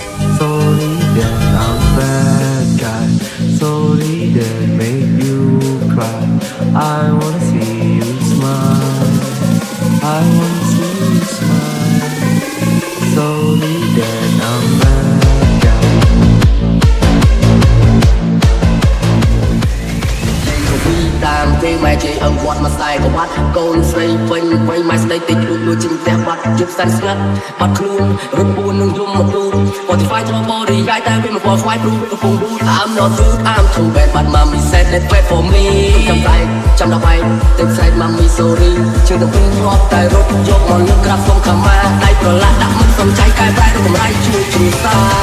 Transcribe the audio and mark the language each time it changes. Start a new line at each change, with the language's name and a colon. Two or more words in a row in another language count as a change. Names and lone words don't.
English: that make you cry cry. I wanna see you smile. I wanna see you smile. Slowly that I'm back out.
Khmer: តាមគេម៉ែជ័យអើវត្តមកខ្សែក្បាត់កូនស្រីពេញវ័យម៉ែស្ដីតិចលួចលួចជាងផ្ទះបាត់ជិបសាច់ស្ងាត់បាត់ខ្លួនរត់ពួននឹងយំមកទូSpotify ចូលបរិយាយតែវាមិនពណ៌ស្វាយព្រូកំពុង boot
English: I'm not rude I'm too bad but mommy said that wait for me
Khmer: ចាំតែចាំដល់បែកទឹកផ្សែង
English: mommy sorry
Khmer: ជើងទៅពេលងាប់តែរត់យកមកលើកក្រាបសុំខមាដៃប្រឡាក់ដាក់មិនសំចៃកែប្រែរកកម្រៃជួយគ្រួសារ